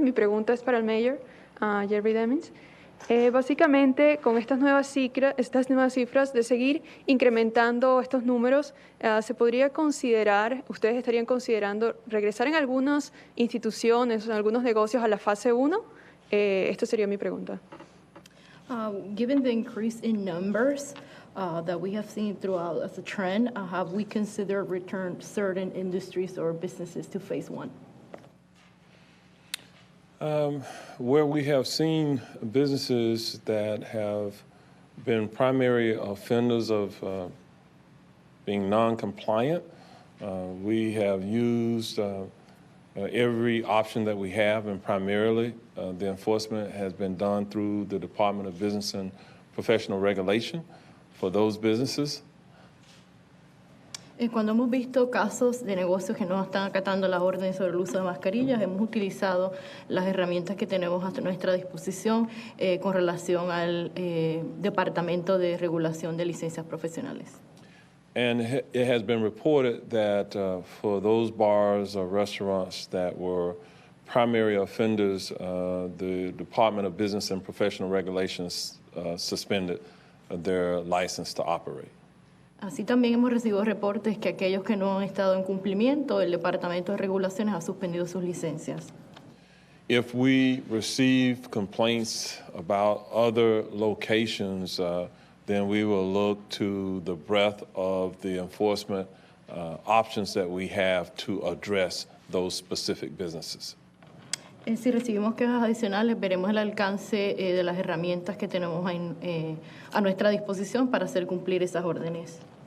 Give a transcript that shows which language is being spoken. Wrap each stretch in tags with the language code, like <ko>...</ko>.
<es>Mi pregunta es para el mayor, Jerry Demings. Básicamente, con estas nuevas cifras de seguir incrementando estos números, ¿se podría considerar, ustedes estarían considerando regresar en algunas instituciones, en algunos negocios a la fase 1? Esta sería mi pregunta.</es> <en>Given the increase in numbers that we have seen throughout as a trend, have we considered return certain industries or businesses to phase 1? Where we have seen businesses that have been primary offenders of being non-compliant, we have used every option that we have, and primarily the enforcement has been done through the Department of Business and Professional Regulation for those businesses.</en> <es>Cuando hemos visto casos de negocios que no están acatando las órdenes sobre el uso de mascarillas, hemos utilizado las herramientas que tenemos a nuestra disposición con relación al Departamento de Regulación de Licencias Profesionales.</es> <en>And it has been reported that for those bars or restaurants that were primary offenders, the Department of Business and Professional Regulations suspended their license to operate.</en> <es>Así también hemos recibido reportes que aquellos que no han estado en cumplimiento, el Departamento de Regulaciones ha suspendido sus licencias.</es> <en>If we receive complaints about other locations, then we will look to the breadth of the enforcement options that we have to address those specific businesses.</en> <es>Si recibimos quejas adicionales, veremos el alcance de las herramientas que tenemos a nuestra disposición para hacer cumplir esas órdenes.</es>